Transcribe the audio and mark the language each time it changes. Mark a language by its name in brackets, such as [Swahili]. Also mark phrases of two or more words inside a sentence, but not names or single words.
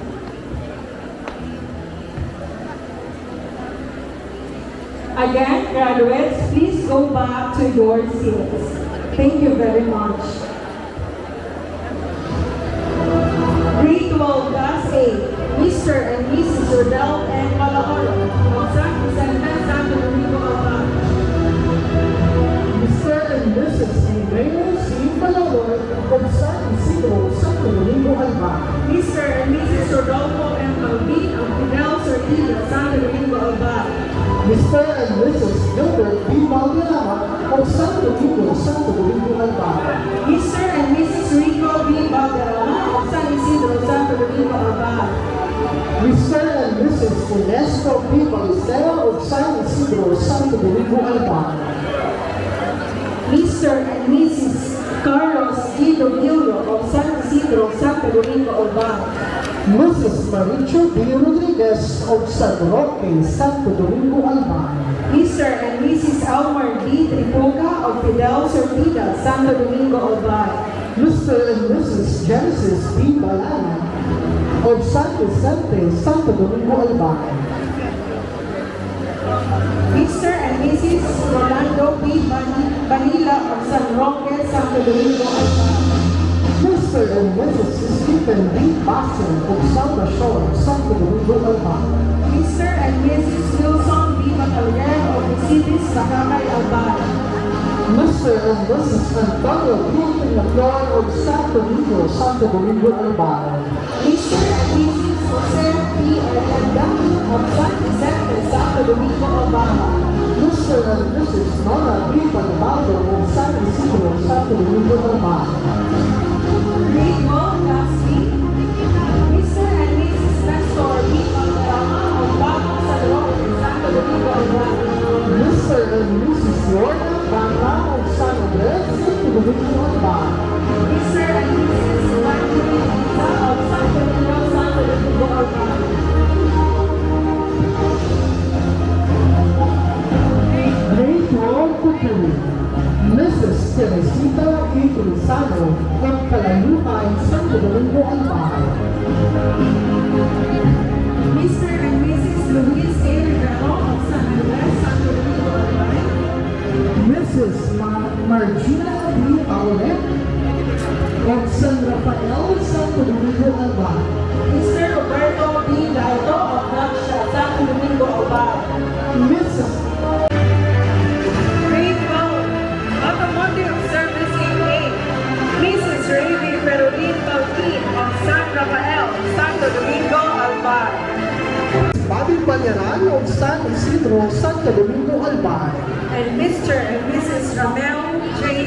[English] Again, graduates, please go back to your seats. Thank you very much. Grade 12 Class A, Mr. and Mrs. Rodel and Malahoro of San Vicente, Santo Domingo, Albay. Mr. and Mrs. Andrea C. Palawar of San Isidro, Santo Domingo, Albay. Mr. and Mrs. Rodolfo and Malvin of Fidel Sortida, Santo Domingo, Albay. Mr. and Mrs. Gilbert B. Valderrama of San Domingo, Santo Domingo, Albay. Mr. and Mrs. Rico B. Valderrama of San Isidro, Santo Domingo, Albay. Mr. and Mrs. Ernesto B. Balestero of San Isidro, Santo Domingo, Albay. Mr. and Mrs. Carlos G. Domingo of San Isidro, Santo Domingo, Albay. Mrs. Maricho B. Rodriguez of San Roque, Santo Domingo, Albay. Mr. and Mrs. Elmer D. Tripuca of Fidel Sortida, Santo Domingo, Albay. Mr. and Mrs. Genesis B. Balana of San Vicente, Santo Domingo, Albay. Mr. and Mrs. Rolando B. Vanilla of San Roque, Santo Domingo, Albay. Mr. and Mrs. Stephen B. Basin of Salva Shore, Santo Domingo, Albay. Mr. and Mrs. Wilson B. Batalier of the Cities, Sakakay, Albay. Mr. Mr. and Mrs. Antonio Quintin Lacroix of Santo Domingo, Santo Domingo, Albay. Mr. and Mrs. Jose P. Aranda of San Vicente, Santo Domingo, Alabama. Mr. and Mrs. Nora B. Panabaldo of San Isidro, Santo Domingo, Albay. Grade 1, Class C. Mr. and Mrs. Nestor B. Valderrama of Bagong San Roque, Santo Domingo, Albay. Mr. and Mrs. Lorna Banga of San Andres, Santo Domingo, Albay. Mr. and Mrs. Evangeline Lisa of San Domingo, Santo Domingo, Albay. Grade 12 Cookery. Mrs. Teresita E. Cruzano of Kalayutan, Santo Domingo, Albay. Mr. and Mrs. Luis A. Rivero of San Andres, Santo Domingo, Albay. Mrs. Margina B. Aulet of San Rafael, Santo Domingo, Albay. Mr. Roberto B. Laito of Naksha, Santo Domingo, Albay. Mrs. Grade 12, Automotive Service A. Mrs. Ravi Ferolin Baltin of San Rafael, Santo Domingo, Albay. Bobby Banyaran of San Isidro, Santo Domingo, Albay. And Mr. and Mrs. Ramel J.